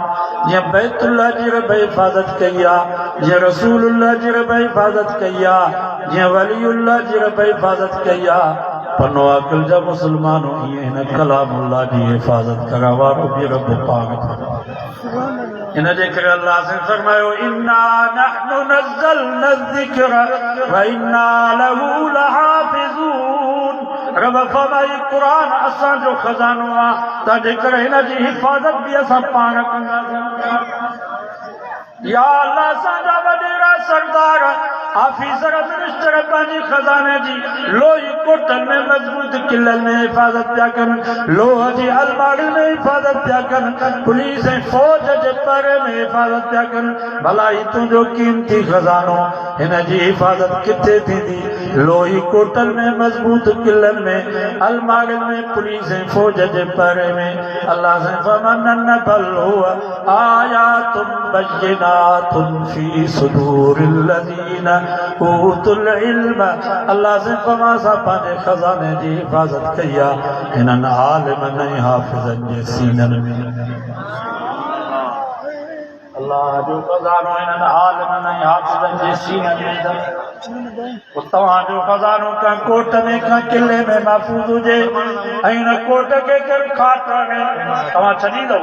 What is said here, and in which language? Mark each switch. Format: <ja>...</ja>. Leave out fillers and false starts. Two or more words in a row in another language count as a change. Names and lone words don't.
<sd>जीअं बैतुल्लाह जी रब हिफ़ाज़त कई आहे, जीअं रसूलुल्लाह जी रब हिफ़ाज़त कई आहे, जीअं वलीउल्लाह जी रब हिफ़ाज़त कई आहे, पनो अकुल जा मुस्लमानों ईअं हिन कलामुल्लाह जी हिफ़ाज़त करण वारो बि रब पाक। इन जे करे अल्लाह से फरमायो</sd> <ar>إنا نحن نزلنا الذكر وإنا له لحافظون.</ar> <sd>रब फरमाई कुरान असांजो खज़ानो आहे, तंहिंजे करे हिन जी हिफ़ाज़त बि असां पाण कंदासीं। या अल्लाह असांजा वॾेरा सरदार ऑफिसर मिनिस्टर पंहिंजी खज़ाने जी लोही कोटनि में मज़बूत किलनि में हिफ़ाज़त पिया कनि, लोह जी अलमारियुनि में हिफ़ाज़त पिया कनि, पुलिस ऐं फ़ौज जे परे में हिफ़ाज़त पिया कनि। भला ही तुंहिंजो क़ीमती खज़ानो हिन जी हिफ़ाज़त किथे थींदी? लोही कोटनि में मज़बूत किलनि में, अलमारियुनि में, पुलिस ऐं फ़ौज जे परे में। अल्लाह से फमन</sd> <ar>بل هو آيات بينات في صدور الذين أوتوا العلم.</ar> <sd>अल्लाह से फरमा सा पंहिंजे खज़ाने जी हिफ़ाज़त कई आहे हिननि आलिमनि ऐं हाफ़िज़नि जे सीननि में। अल्लाह जो खज़ानो हिननि आलिमनि ऐं हाफ़िज़नि जे सीननि में। तव्हांजो खज़ानो का कोट में का किले में महफूज़ हुजे ऐं हिन कोट खे केरु खाट में तव्हां छॾींदव।</sd>